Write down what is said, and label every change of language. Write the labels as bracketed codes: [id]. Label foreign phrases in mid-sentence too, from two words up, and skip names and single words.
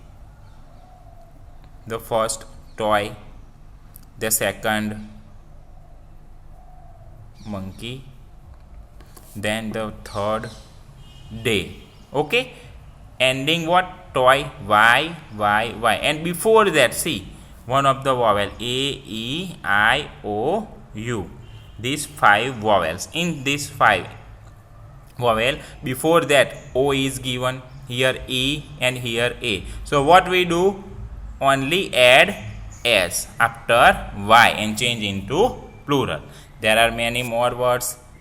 [en] The first toy, the second monkey, then the third day. Okay, ending what? Toy, y, and before that see one of the vowel a, e, I, o, u. These 5 vowels. In this 5 vowel before that o is given, here e and here a. So what we do? Only add s after y and change into plural. There are many more words.